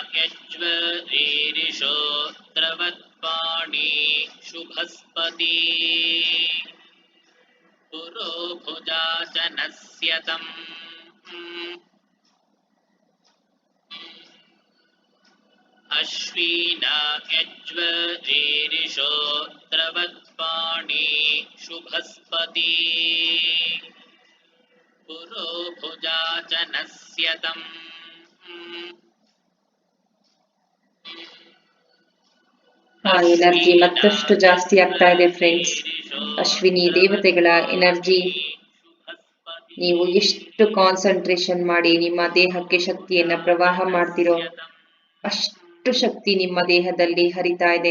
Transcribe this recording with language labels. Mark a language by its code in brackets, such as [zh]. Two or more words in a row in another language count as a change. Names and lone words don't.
[sa] यज्वरीरिषोत्रवत्पाणि शुभस्पति पुरो भुजाचनस्यतम् अश्विना यज्वरीरिषोत्रवत्पाणि शुभस्पति पुरो भुजाचनस्यतम् [kn] ಆ ಎನರ್ಜಿ ಮತ್ತಷ್ಟು ಜಾಸ್ತಿ ಆಗ್ತಾ ಇದೆ ಫ್ರೆಂಡ್ಸ್. ಅಶ್ವಿನಿ ದೇವತೆಗಳ ಎನರ್ಜಿ ನೀವು ಎಷ್ಟು ಕಾನ್ಸಂಟ್ರೇಷನ್ ಮಾಡಿ ನಿಮ್ಮ ದೇಹಕ್ಕೆ ಶಕ್ತಿಯನ್ನ ಪ್ರವಾಹ ಮಾಡ್ತಿರೋ ಅಷ್ಟು ಶಕ್ತಿ ನಿಮ್ಮ ದೇಹದಲ್ಲಿ ಹರಿತಾ ಇದೆ.